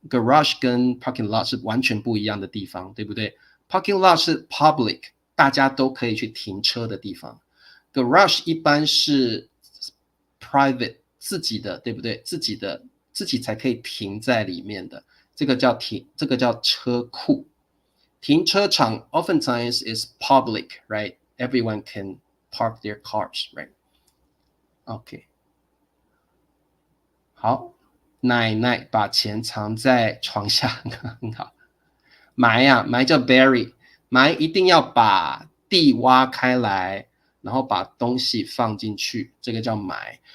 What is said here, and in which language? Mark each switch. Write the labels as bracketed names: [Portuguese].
[Chinese] garage 跟 parking lot 是完全不一样的地方，对不对？ parking lot 是 public， 大家都可以去停车的地方， garage 一般是 private 自己的，对不对？自己才可以停在里面的，这个叫车库。 [English] 停车场 oftentimes is public, right? Everyone can park their cars, right? [Chinese] OK， 好，奶奶把钱藏在床下，很好。埋叫 bury， 埋一定要把地挖开来，然后把东西放进去，这个叫埋。